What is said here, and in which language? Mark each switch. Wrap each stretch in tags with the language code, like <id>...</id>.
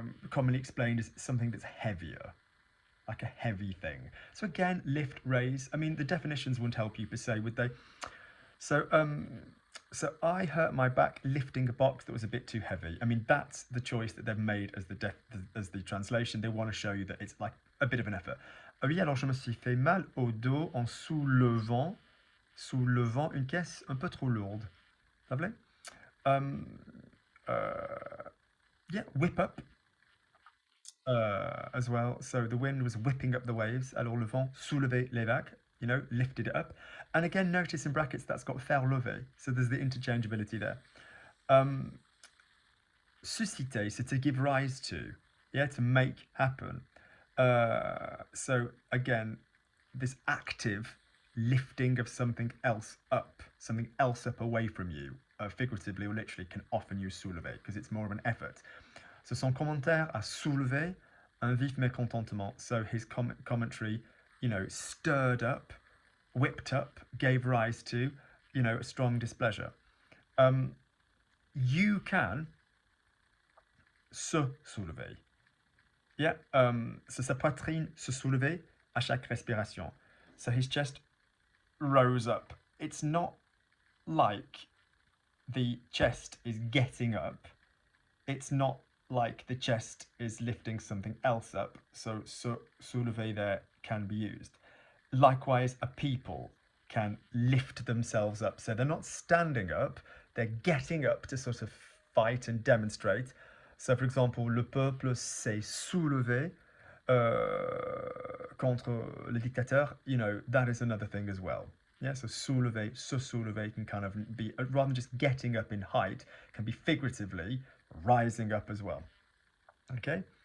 <en>Commonly explained as something that's heavier, like a heavy thing. So again, lift, raise. I mean, the definitions wouldn't help you per se, would they? So I hurt my back lifting a box that was a bit too heavy. I mean, that's the choice that they've made as the translation. They want to show you that it's like a bit of an effort.</en> <fr>Ah oui, alors je me suis fait mal au dos en soulevant une caisse un peu trop lourde.</fr> <en>Lovely. Yeah, whip up as well. So the wind was whipping up the waves.</en> <fr>Alors le vent soulevait les vagues,</fr> <en>lifted it up. And again, notice in brackets that's got faire lever. So there's the interchangeability there. Susciter, so to give rise to, yeah, to make happen. So again, this active lifting of something else up away from you, figuratively or literally, can often use soulever because it's more of an effort.</en> <fr>So son commentaire a soulevé un vif mécontentement.</fr> <en>So his commentary, stirred up, whipped up, gave rise to, a strong displeasure. You can se soulever. Yeah.</en> <fr>So sa poitrine se soulevait à chaque respiration.</fr> <en>So his chest rose up. It's not like the chest is getting up. It's not like the chest is lifting something else up. So soulever there can be used. Likewise, a people can lift themselves up. So they're not standing up, they're getting up to sort of fight and demonstrate.</en> <fr>So for example, le peuple s'est soulevé contre le dictateur.</fr> <en>That is another thing as well. Yeah, so soulever, se soulever can kind of be, rather than just getting up in height, can be figuratively rising up as well. Okay.</en>